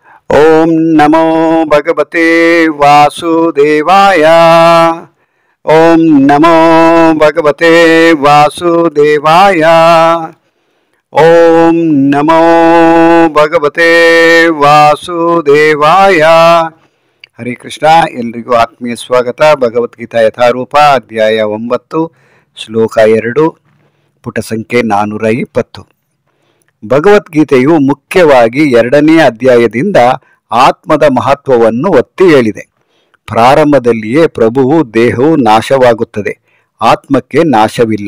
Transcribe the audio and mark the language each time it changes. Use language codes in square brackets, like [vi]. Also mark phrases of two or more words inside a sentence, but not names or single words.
[sa] ಓಂ ನಮೋ ಭಗವತೆ ವಾಸುದೇವಾಯ. ಓಂ ನಮೋ ಭಗವತೆ ವಾಸುದೇವಾಯ. ಓಂ ನಮೋ ಭಗವತೆ ವಾಸುದೇವಾಯ. [kn] ಹರೇ ಕೃಷ್ಣ. ಎಲ್ರಿಗೂ ಆತ್ಮೀಯ ಸ್ವಾಗತ. ಭಗವದ್ಗೀತಾ ಯಥಾರೂಪ ಅಧ್ಯಾಯ 9 ಶ್ಲೋಕ 2 ಪುಟ ಸಂಖ್ಯೆ 420. ಭಗವದ್ಗೀತೆಯು ಮುಖ್ಯವಾಗಿ 2ನೇ ಅಧ್ಯಾಯದಿಂದ ಆತ್ಮದ ಮಹತ್ವವನ್ನು ಒತ್ತಿ ಹೇಳಿದೆ. ಪ್ರಾರಂಭದಲ್ಲಿಯೇ ಪ್ರಭುವು ದೇಹವು ನಾಶವಾಗುತ್ತದೆ, ಆತ್ಮಕ್ಕೆ ನಾಶವಿಲ್ಲ.